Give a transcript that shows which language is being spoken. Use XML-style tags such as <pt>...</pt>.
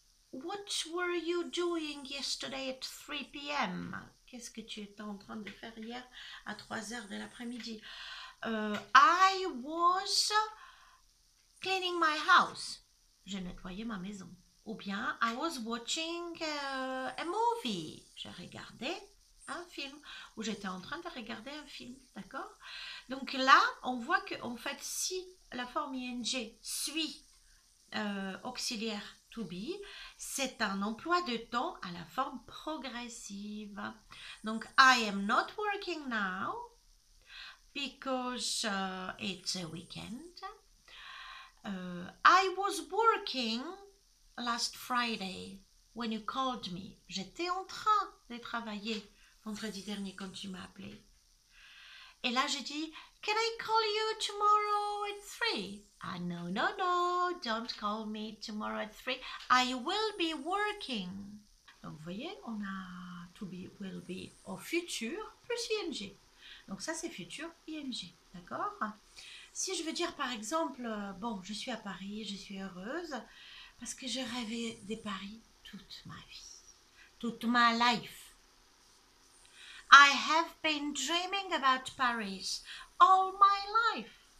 <en>What were you doing yesterday at 3 p.m.?</en> <fr>Qu'est-ce que tu étais en train de faire hier à 3 heures de l'après-midi?</fr> <en>I was cleaning my house.</en> <fr>Je nettoyais ma maison. Ou bien,</fr> <en>I was watching a movie.</en> <fr>Je regardais un film. Ou j'étais en train de regarder un film. D'accord? Donc là, on voit que en fait, si la forme ing suit auxiliaire to be, c'est un emploi de temps à la forme progressive.</fr> <en>Donc, I am not working now because it's a weekend. I was working last Friday when you called me.</en> <fr>J'étais en train de travailler vendredi dernier quand tu m'as appelé. Et là, j'ai dit,</fr> <en>can I call you tomorrow at 3. Ah, no, no, no, don't call me tomorrow at 3. I will be working.</en> <fr>Donc, vous voyez, on a to be, will be au futur plus ing. Donc, ça, c'est futur ing. D'accord? Si je veux dire, par exemple, bon, je suis à Paris, je suis heureuse parce que j'ai rêvé des Paris toute ma vie. Toute ma life.</fr> <en>I have been dreaming about Paris all my life.</en>